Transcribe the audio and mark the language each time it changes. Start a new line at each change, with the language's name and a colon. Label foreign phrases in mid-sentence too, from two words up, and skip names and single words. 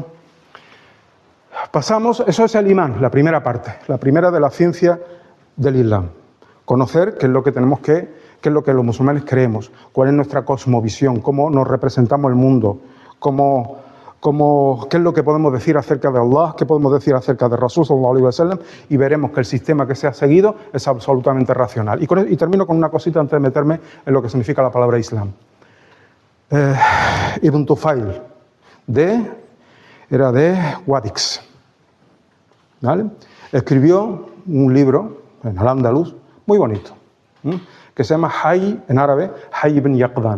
Spanish: Pasamos, eso es el imán, la primera parte, la primera de la ciencia del Islam. Conocer qué es lo que tenemos qué es lo que los musulmanes creemos, cuál es nuestra cosmovisión, cómo nos representamos el mundo, qué es lo que podemos decir acerca de Allah, qué podemos decir acerca de
Arabic: رسول صلى الله عليه وسلم,
Spanish: y veremos que el sistema que se ha seguido es absolutamente racional. Y termino con una cosita antes de meterme en lo que significa la palabra Islam. Ibn Tufail, era de Guadix. ¿Vale? Escribió un libro en Al-Ándalus muy bonito, que se llama Hayy, en árabe, Hayy ibn Yaqdhan.